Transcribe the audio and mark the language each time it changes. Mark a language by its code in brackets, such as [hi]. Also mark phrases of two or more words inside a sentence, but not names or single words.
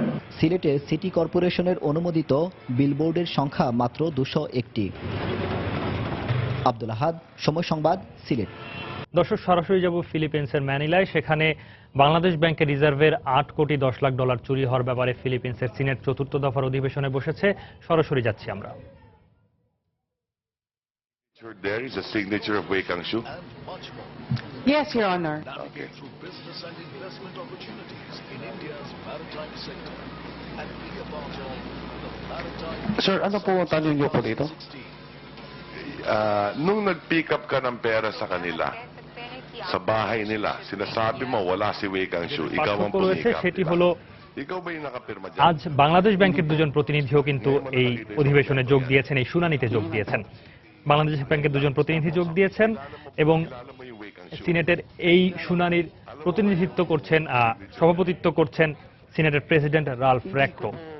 [bn] সিলেটে সিটি কর্পোরেশনের অনুমোদিত বিলবোর্ডের সংখ্যা মাত্র 201টি। আব্দুল আহাদ, সময় সংবাদ, সিলেট। দর্শক, সরাসরি যাব ফিলিপিন্সের ম্যানিলায়। সেখানে বাংলাদেশ ব্যাংকের রিজার্ভের 8 কোটি 10 লাখ ডলার চুরি হওয়ার ব্যাপারে ফিলিপিন্সের সিনেট চতুর্থ দফার অধিবেশনে বসেছে। সরাসরি যাচ্ছি আমরা। [en] There is a signature of Wei Kang-shu. Yes, Your Honor. Okay. [tl] Sir, ano po ang tanong niyo po dito? Nung nag-pick up ka ng pera sa kanila, sa bahay nila, sinasabi mo wala si Wei Kang-shu, ikaw ang [bn] রয়েছে, [tl] pumick up. [bn] সেটি হলো [tl] Ikaw ba yung nakapirma dyan? [bn] আজ বাংলাদেশ ব্যাংকের দুজন প্রতিনিধিও কিন্তু এই অধিবেশনে যোগ দিয়েছেন, এই শুনানিতে যোগ দিয়েছেন। বাংলাদেশ ব্যাংকের দুজন প্রতিনিধি যোগ দিয়েছেন এবং সিনেটের এই শুনানির প্রতিনিধিত্ব করছেন, সভাপতিত্ব করছেন সিনেটের প্রেসিডেন্ট রালফ র্যাক্টো।